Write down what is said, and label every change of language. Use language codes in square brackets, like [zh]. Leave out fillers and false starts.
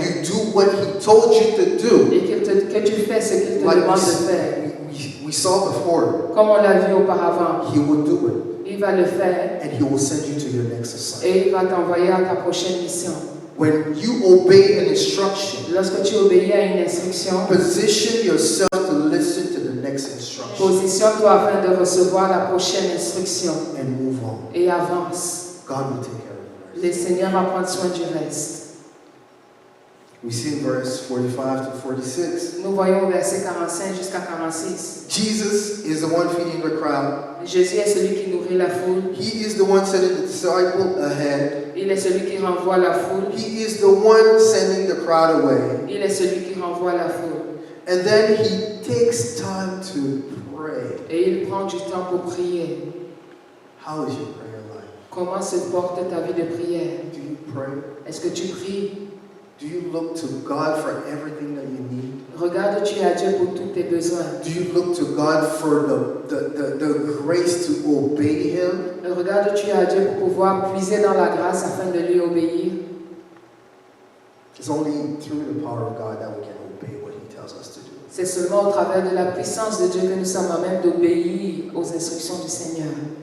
[en] you do what He told you to do. [fr] Et que tu fais ce qu'il te demande de faire. [en] We saw before. [fr] Comme on l'a vu auparavant. [en] He will do it. [fr] Il va le faire. [en] And He will send you to your next assignment. [fr] Et il va t'envoyer à ta prochaine mission. [en] When you obey an instruction, [fr] lorsque tu obéis à une instruction, [en] position yourself to listen to the next instruction. [fr] Positionne-toi afin de recevoir la prochaine instruction. [en] And move on. [fr] Et avance. [en] God will take care of it. [fr] Le Seigneur va prendre soin du reste. [en] We see in verse 45 to 46. [fr] Nous voyons au verset 45 jusqu'à 46. [en] Jesus is the one feeding the crowd. [fr] Jésus est celui qui nourrit la foule. [en] He is the one sending the disciple ahead. [fr] Il est celui qui renvoie la foule. [en] He is the one sending the crowd away. [fr] Il est celui qui renvoie la foule. [en] And then he takes time to pray. [fr] Et il prend du temps pour prier. [en] How is your prayer life? [fr] Comment se porte ta vie de prière? [en] Do you pray? [fr] Est-ce que tu pries? [en] Do you look to God for everything that you need? [fr] Regardes-tu à Dieu pour tous tes besoins? [en] Do you look to God for the grace to obey Him? [fr] Regardes-tu à Dieu pour pouvoir puiser dans la grâce afin de lui obéir? [en] It's only through the power of God that we can obey what He tells us to do. [fr] C'est seulement au travers de la puissance de Dieu que nous sommes à même d'obéir aux instructions du Seigneur.